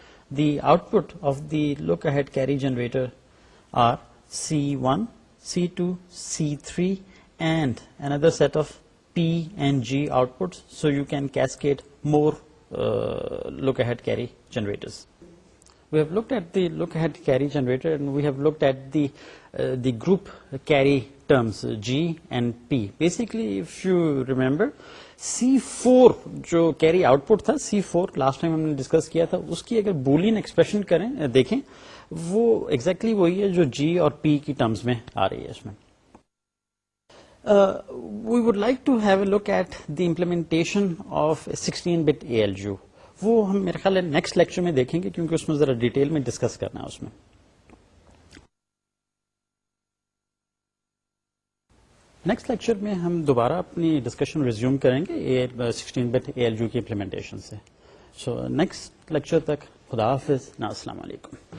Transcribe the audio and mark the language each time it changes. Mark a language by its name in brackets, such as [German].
[English] The output of the look ahead carry generator are C1, C2, C3 and another set of P and G outputs, so you can cascade more look ahead carry generators. We have looked at the look ahead carry generator and we have looked at the group carry terms G and P. Basically, if you remember, [Urdu] C4 جو carry output تھا, C4 [English] last time [Urdu] ہم نے discuss کیا تھا, اس کی اگر Boolean expression کریں دیکھیں وہ ایگزیکٹلی وہی ہے جو G اور P کی ٹرمز میں آ رہی ہے اس میں. [English] We would like to have a look at the implementation of a 16-bit ALU. [Urdu] وہ ہم میرے خیال ہے نیکسٹ لیکچر میں دیکھیں گے کیونکہ اس میں ذرا ڈیٹیل میں ڈسکس کرنا ہے اس میں. نیکسٹ لیکچر میں ہم دوبارہ اپنی ڈسکشن ریزیوم کریں گے 16-bit ALU کی امپلیمنٹیشن سے. سو نیکسٹ لیکچر تک خدا حافظ. السلام علیکم.